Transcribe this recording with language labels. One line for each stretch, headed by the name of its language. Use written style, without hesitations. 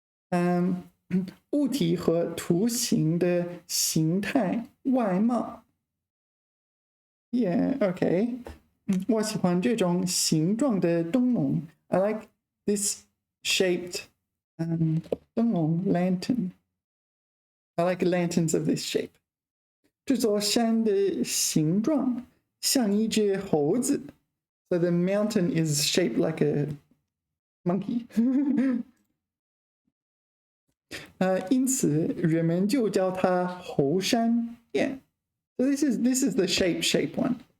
Chinese: Um, 物体和图形的形态外貌.
English: Yeah, okay.
Chinese: 我喜欢这种形状的灯笼.
English: I like this shaped 灯笼 lantern. I like lanterns of this shape.
Chinese: 这座山的形状像一只猴子.
English: So the mountain is shaped like a monkey.
Chinese: 因此人们就叫它猴山.Yeah.
English: So this is the shape one.